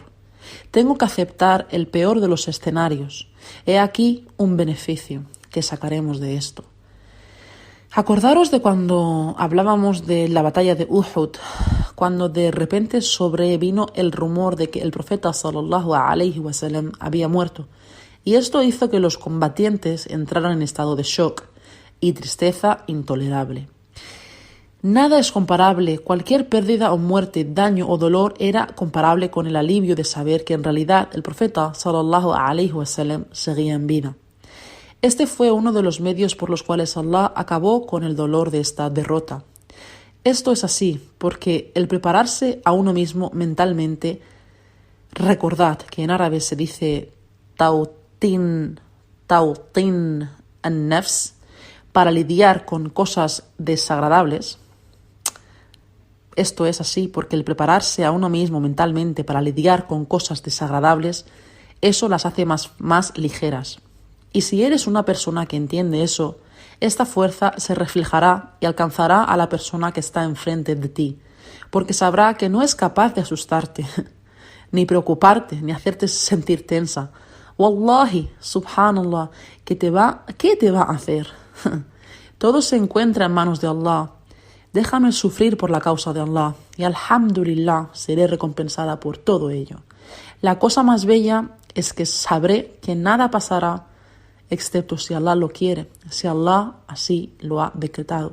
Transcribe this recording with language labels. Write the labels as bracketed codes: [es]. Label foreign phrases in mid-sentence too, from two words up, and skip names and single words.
[es] Tengo que aceptar el peor de los escenarios. He aquí un beneficio que sacaremos de esto. Acordaros de cuando hablábamos de la batalla de Uhud, cuando de repente sobrevino el rumor de que el profeta [ar] صلى الله عليه وسلم [es] había muerto, y esto hizo que los combatientes entraran en estado de shock y tristeza intolerable. Nada es comparable, cualquier pérdida o muerte, daño o dolor era comparable con el alivio de saber que en realidad el profeta [ar] صلى الله عليه وسلم [es] seguía en vida. Este fue uno de los medios por los cuales Allah acabó con el dolor de esta derrota. Esto es así porque el prepararse a uno mismo mentalmente, recordad que en árabe se dice [ar] توطين النفس, [es] para lidiar con cosas desagradables. Esto es así porque el prepararse a uno mismo mentalmente para lidiar con cosas desagradables Eso las hace más ligeras. Y si eres una persona que entiende eso, esta fuerza se reflejará y alcanzará a la persona que está enfrente de ti, porque sabrá que no es capaz de asustarte, ni preocuparte, ni hacerte sentir tensa. [ar] والله، سبحان الله, [es] ¿qué te va a hacer? Todo se encuentra en manos de Allah. Déjame sufrir por la causa de Allah y alhamdulillah seré recompensada por todo ello. La cosa más bella es que sabré que nada pasará excepto si Allah lo quiere, si Allah así lo ha decretado.